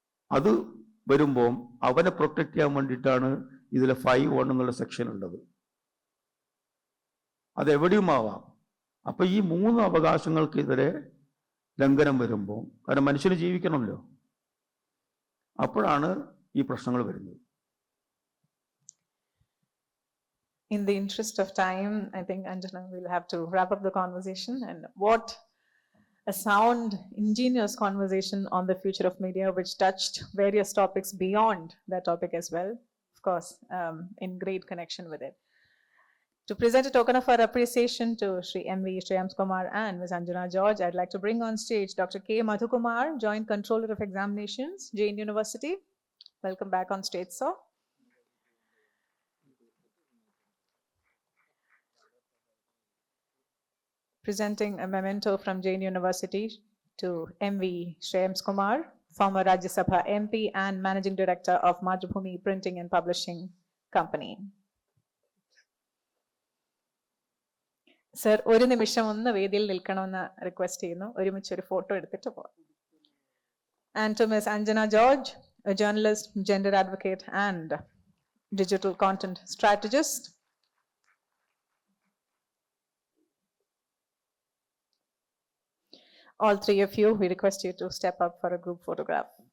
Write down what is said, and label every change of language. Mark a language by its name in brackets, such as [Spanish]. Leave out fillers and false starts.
[Malayalam] അത് വരുമ്പോൾ അവനെ പ്രൊട്ടക്ട് ചെയ്യാൻ വേണ്ടിയിട്ടാണ് ഇതിലെ 5(1) എന്നുള്ള സെക്ഷൻ ഉള്ളത്. അതെവിടെയും ആവാം. അപ്പൊ ഈ 3 അവകാശങ്ങൾക്കെതിരെ ലംഘനം വരുമ്പോൾ, കാരണം മനുഷ്യന് ജീവിക്കണമല്ലോ, അപ്പോഴാണ് ഈ പ്രശ്നങ്ങൾ വരുന്നത്. [English] In the interest of time, I think Anjana will have to wrap up the conversation. And what a sound, ingenious conversation on the future of media, which touched various topics beyond that topic as well, of course, in great connection with it. To present a token of our appreciation to Sri M.V. Shreyamskumar and Ms. Anjana George, I'd like to bring on stage Dr. K. Madhukumar, Joint Controller of Examinations, Jain University. Welcome back on stage, sir. Presenting a memento from Jain University to MV Shreyans Kumar, former Rajya Sabha MP and Managing Director of Madhubhumi Printing and Publishing Company. [Malayalam] Sir, ഒരു നിമിഷം ഒന്ന് വേദിയിൽ നിൽക്കണമെന്ന് request ചെയ്യുന്നു. ഒരുമിച്ച് ഒരു photo എടുത്തിട്ട് പോകാം. [English] And to miss Anjana George, a journalist, gender advocate and digital content strategist. All three of you, we request you to step up for a group photograph.